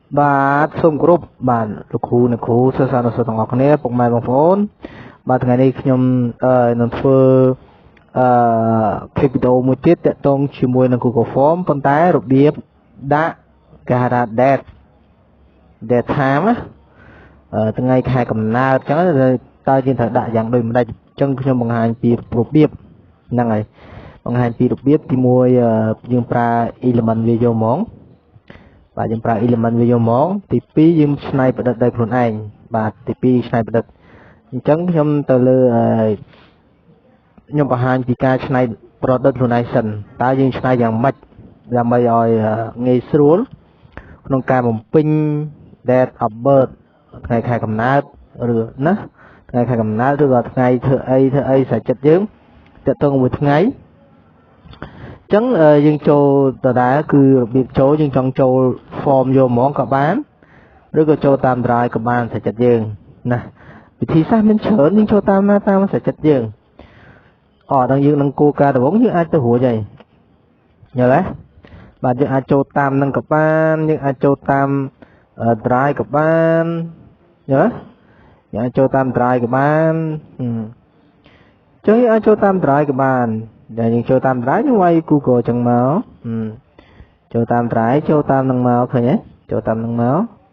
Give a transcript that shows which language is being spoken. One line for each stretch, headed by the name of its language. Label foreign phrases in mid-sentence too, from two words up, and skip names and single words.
Khmer: បាទសូមគោរពបាទលោកគ្រូអ្នកគ្រូសិស្សានុសិស្សទាំងអស់គ្នាពុកម៉ែបងប្អូនបាទថ្ងៃនេះខ្ញុំនឹង ធ្វើคลิปវីដេអូមួយទៀតតាក់ទងជាមួយនឹង Google Form ប៉ុន្តែរបៀបដាក់គេហៅថា
English: date time
Khmer: ថ្ងៃខែកំណើតអញ្ចឹងតើយើងត្រូវដាក់យ៉ាងដូចម្ដេចអញ្ចឹងខ្ញុំបង្ហាញពីរបៀបហ្នឹងហើយបង្ហាញពីរបៀបទី1យើងប្រើ element វាយកហ្មងបាទយើងប្រើ element វាយកហ្មងទី2យើងច្នៃប្រឌិតដោយខ្លួនឯងបាទទី2ច្នៃប្រឌិតអញ្ចឹងខ្ញុំទៅលើ ខ្ញុំបង្ហាញពីការច្នៃប្រឌិតខ្លួនឯងសិនតើយើងច្នៃយ៉ាងម៉េចដើម្បីឲ្យងាយស្រួលក្នុងការបំពេញ
English: date of birth
Khmer: ថ្ងៃខែកំណើតឬណាថ្ងៃខែកំណើតឬក៏ថ្ងៃ ធ្វើអីស្រេចចិត្តយើងតាក់ទងមួយថ្ងៃអញ្ចឹងយើងចូលដដែលគឺរបៀបចូលយើងចង់ចូល form យកហ្មងក៏បានឬក៏ ចូលតាម drive ក៏បានស្រេចចិត្តយើងណាវិធីសាស្ត្រមានច្រើនយើងចូលតាមណាតាមស្រេចចិត្តយើងដល់យើងនឹងគោលការណ៍ដំបូងយើងអាចទៅរួចហើយយល់ទេបាទយើងអាចចូលតាមនឹងក៏បានយើងអាចចូលតាម drive ក៏បានយល់ទេយើងអាចចូលតាម drive ក៏បានអញ្ចឹងយើងអាចចូលតាម drive ក៏បានតែយើងចូលតាម drive យើងវាយ Google អញ្ចឹងមកចូលតាម drive ចូលតាមនឹងមកឃើញទេចូលតាមនឹងមក